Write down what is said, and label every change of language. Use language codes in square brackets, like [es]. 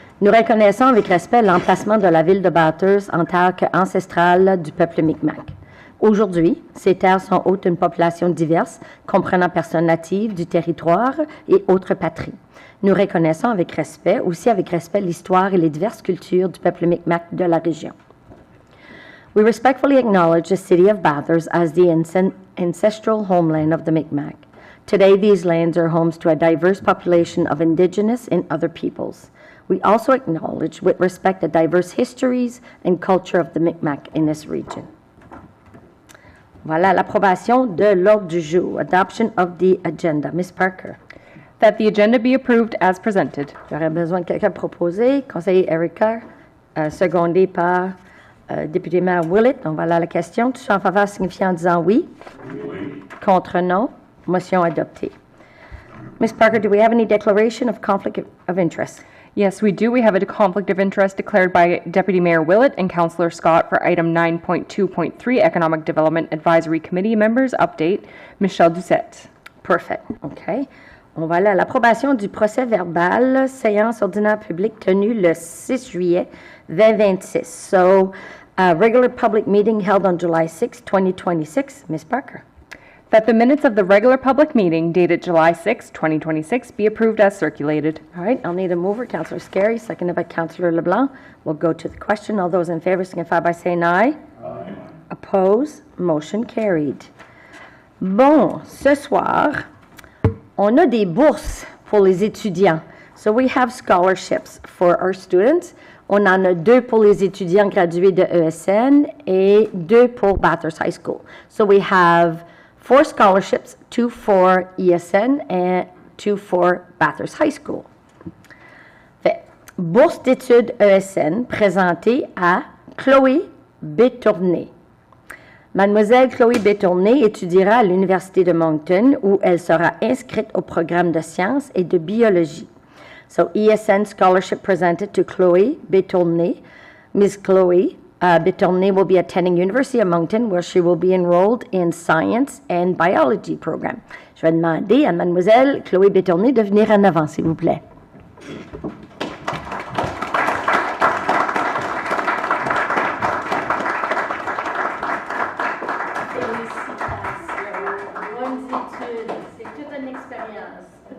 [fr] Nous reconnaissons avec respect l'emplacement de la ville de Bathurst en tant qu'ancestrale du peuple Micmac. Aujourd'hui, ces terres sont hôtes d'une population diverse, comprenant personnes natives du territoire et autres patries. Nous reconnaissons avec respect, l'histoire et les diverses cultures du peuple Micmac de la région. [en] We respectfully acknowledge the city of Bathurst as the ancestral homeland of the Micmac. Today, these lands are homes to a diverse population of Indigenous and other peoples. We also acknowledge with respect the diverse histories and culture of the Micmac in this region. [fr] Voilà l'approbation de l'ordre du jour. [en] Adoption of the agenda. Ms. Parker. That the agenda be approved as presented. [fr] J'aurais besoin de quelqu'un proposer. Conseiller Erica, secondé par député maire Willett. On va là la question. Tous en faveur signifiant en disant oui. Oui. Contre non. Motion adoptée. Ms. [en] Parker, do we have any declaration of conflict of interest? Yes, we do. We have a conflict of interest declared by Deputy Mayor Willett and Councillor Scott for item 9.2.3 Economic Development Advisory Committee members update. Michelle Doucette. Perfect. OK. [fr] On va aller à l'approbation du procès verbal, séance ordinaire publique tenue le 6 juillet 2026. [en] So, a regular public meeting held on July 6, 2026. Ms. Parker. That the minutes of the regular public meeting dated July 6, 2026 be approved as circulated. All right, I'll need a mover. Councillor Scary, seconded by Councillor LeBlanc. We'll go to the question. All those in favor signify by saying aye. Aye. Oppose. Motion carried. [fr] Bon, ce soir, on a des bourses pour les étudiants. [en] So we have scholarships for our students. [fr] On en a 2 pour les étudiants gradués de ESN et 2 pour Bathurst High School. [en] So we have 4 scholarships, 2 for ESN and 2 for Bathurst High School. [fr] Fait, bourse d'études ESN présentée à Chloé Bétourné. Mademoiselle Chloé Bétourné étudiera à l'Université de Moncton où elle sera inscrite au programme de sciences et de biologie. [en] So ESN scholarship presented to Chloé Bétourné. Ms. Chloé Bétourné will be attending University of Moncton where she will be enrolled in Science and Biology program. [fr] Je vais demander à Mademoiselle Chloé Bétourné de venir en avant, s'il vous plaît. Félicitations. Bonnes études. C'est toute une expérience.